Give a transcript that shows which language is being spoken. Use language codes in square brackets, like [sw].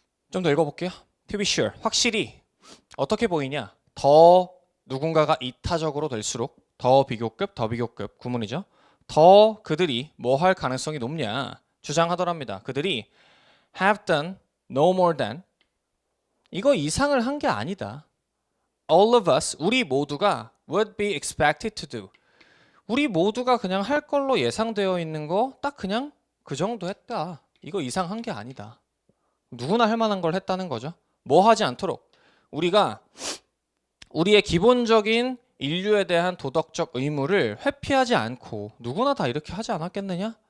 [ko] 좀 더 읽어볼게요. [en] To be sure. [ko] 확실히 어떻게 보이냐? 더 누군가가 이타적으로 될수록 더 비교급 구문이죠. 더 그들이 뭐 할 가능성이 높냐 주장하더랍니다. 그들이 [en] have done no more than [ko] 이거 이상을 한 게 아니다. [en] All of us, [ko] 우리 모두가 [en] would be expected to do. [ko] 우리 모두가 그냥 할 걸로 예상되어 있는 거 딱 그냥 그 정도 했다. 이거 이상한 게 아니다. 누구나 할 만한 걸 했다는 거죠. 뭐 하지 않도록 우리가 우리의 기본적인 인류에 대한 도덕적 의무를 회피하지 않고 누구나 다 이렇게 하지 않았겠느냐?